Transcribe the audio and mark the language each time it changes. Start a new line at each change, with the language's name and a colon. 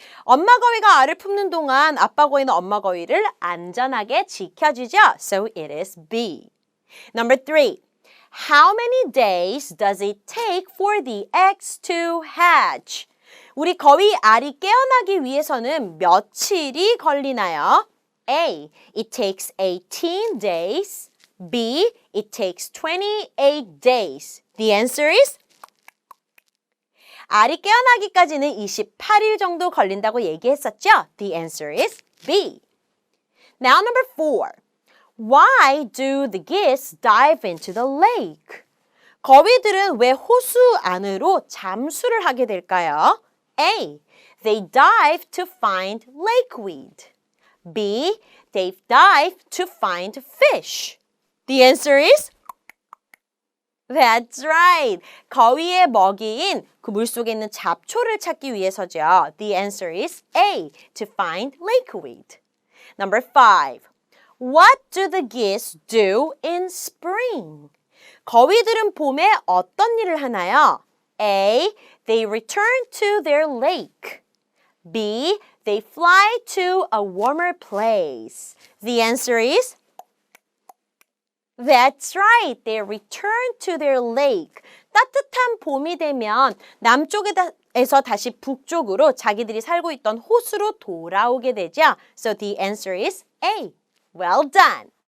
Korean: 엄마 거위가 알을 품는 동안 아빠 거위는 엄마 거위를 안전하게 지켜주죠.
English: So it is B. Number 3. How many days does it take for the eggs to hatch?
Korean: 우리 거위 알이 깨어나기 위해서는 며칠이 걸리나요?
English: A. It takes 18 days. B. It takes 28 days. The answer is
Korean: 알이 깨어나기까지는 28일 정도 걸린다고 얘기했었죠?
English: The answer is B. Now number 4. Why do the geese dive into the lake?
Korean: 거위들은 왜 호수 안으로 잠수를 하게 될까요?
English: A. They dive to find lakeweed. B. They dive to find fish. The answer is That's right.
Korean: 거위의 먹이인 그 물속에 있는 잡초를 찾기 위해서죠.
English: The answer is A. To find lakeweed. Number 5. What do the geese do in spring?
Korean: 거위들은 봄에 어떤 일을 하나요?
English: A. They return to their lake. B. They fly to a warmer place. The answer is That's right. They return to their lake.
Korean: 따뜻한 봄이 되면 남쪽에서 다시 북쪽으로 자기들이 살고 있던 호수로 돌아오게 되죠.
English: So the answer is A. Well done.